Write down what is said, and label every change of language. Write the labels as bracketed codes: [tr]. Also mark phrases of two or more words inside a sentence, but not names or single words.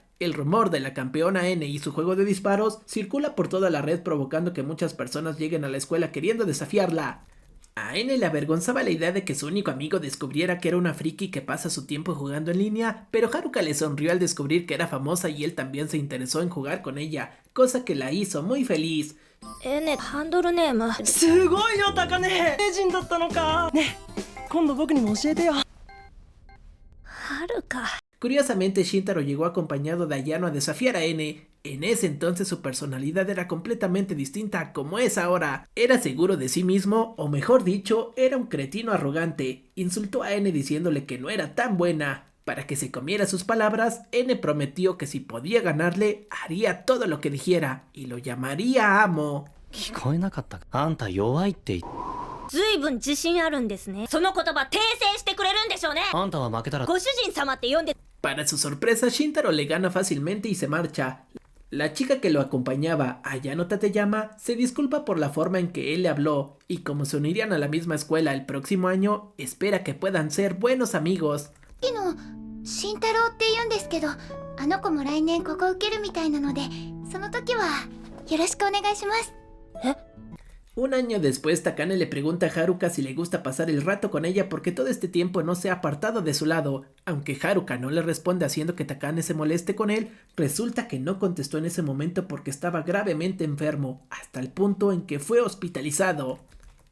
[es] El rumor de la campeona N y su juego de disparos circula por toda la red provocando que muchas personas lleguen a la escuela queriendo desafiarla. A N le avergonzaba la idea de que su único amigo descubriera que era una friki que pasa su tiempo jugando en línea, pero Haruka le sonrió al descubrir que era famosa y él también se interesó en jugar con ella, cosa que la hizo muy feliz. [ja] ハンドルネームすごいよタカネ名人だったのかね今度僕にも教えてよはるか [es] Curiosamente, Shintaro llegó acompañado de Ayano a desafiar a N. En ese entonces su personalidad era completamente distinta a como es ahora. Era seguro de sí mismo, o mejor dicho, era un cretino arrogante. Insultó a N diciéndole que no era tan buena. Para que se comiera sus palabras, N prometió que si podía ganarle, haría todo lo que dijera, y lo llamaría amo. [ja] 聞こえなかったかあんた弱いって言っずいぶん自信あるんですね。その言葉訂正してくれるんでしょうね。あんたは負けたらご主人様って呼んで。 [es] Para su sorpresa, Shintaro le gana fácilmente y se marcha. La chica que lo acompañaba, Ayano Tateyama, se disculpa por la forma en que él le habló, y como se unirían a la misma escuela el próximo año, espera que puedan ser buenos amigos. [ja] 慎太郎って言うんですけど、あの子も来年ここ受けるみたいなので、その時はよろしくお願いします。 [es] Un año después, Takane le pregunta a Haruka si le gusta pasar el rato con ella porque todo este tiempo no se ha apartado de su lado. Aunque Haruka no le responde haciendo que Takane se moleste con él, resulta que no contestó en ese momento porque estaba gravemente enfermo, hasta el punto en que fue hospitalizado.